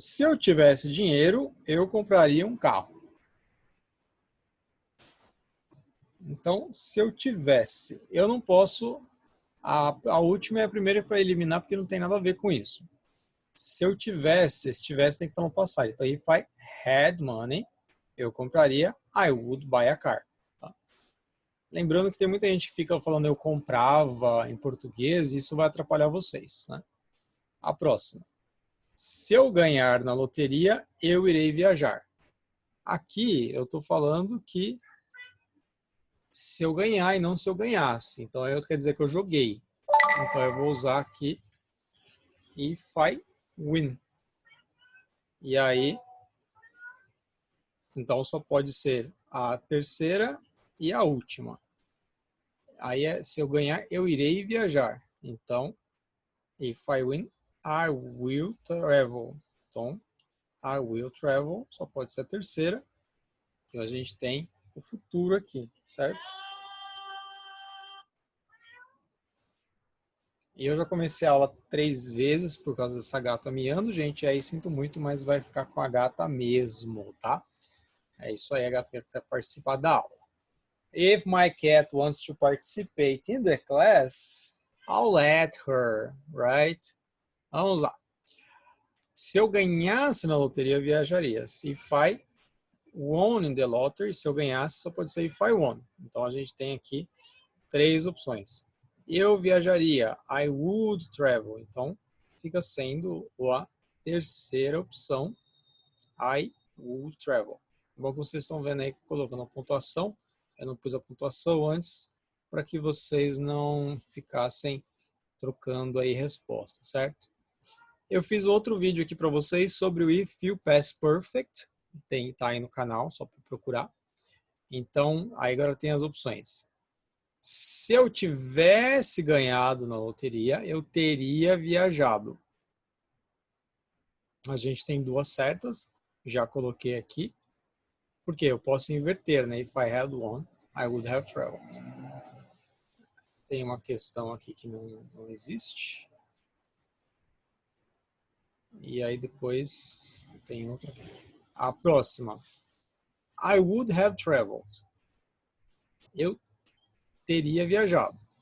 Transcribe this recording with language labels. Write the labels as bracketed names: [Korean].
[Portuguese] Se eu tivesse dinheiro, eu compraria um carro. Então, se eu tivesse, eu não posso. A última é a primeira para eliminar, porque não tem nada a ver com isso. Se eu tivesse, esse tivesse tem que estar no passado. [English] Então, if I had money, eu compraria, I would buy a car. [Portuguese] Tá? Lembrando que tem muita gente que fica falando eu comprava em português, e isso vai atrapalhar vocês. Né? A próxima. Se eu ganhar na loteria, eu irei viajar. Aqui eu estou falando que se eu ganhar e não se eu ganhasse. Então, eu quer dizer que eu joguei. Então, eu vou usar aqui if I win. E aí, então só pode ser a terceira e a última. Aí, se eu ganhar, eu irei viajar. Então, if I win, I will travel. Então, I will travel só pode ser a terceira. Que a gente tem o futuro aqui, certo? E eu já comecei a aula 3 vezes por causa dessa gata miando, gente. Aí sinto muito, mas vai ficar com a gata mesmo, tá? É isso aí, a gata quer participar da aula. [English] If my cat wants to participate in the class, I'll let her, right? [Portuguese] Vamos lá. Se eu ganhasse na loteria, eu viajaria. If I won in the lottery, se eu ganhasse, só pode ser if I won. Então, a gente tem aqui 3 opções. Eu viajaria, I would travel. Então, fica sendo a terceira opção, I would travel. Bom, que vocês estão vendo aí que colocando a pontuação, eu não pus a pontuação antes, para que vocês não ficassem trocando aí resposta, certo? Eu fiz outro vídeo aqui para vocês sobre o If You Pass Perfect, tá aí no canal, só para procurar. Então, aí agora tem as opções. Se eu tivesse ganhado na loteria, eu teria viajado. A gente tem 2 certas, já coloquei aqui. Porque eu posso inverter, né? [English] If I had won, I would have traveled. [Portuguese] Tem uma questão aqui que não existe. E aí depois tem outra aqui. A próxima. [English] I would have traveled. Eu teria viajado.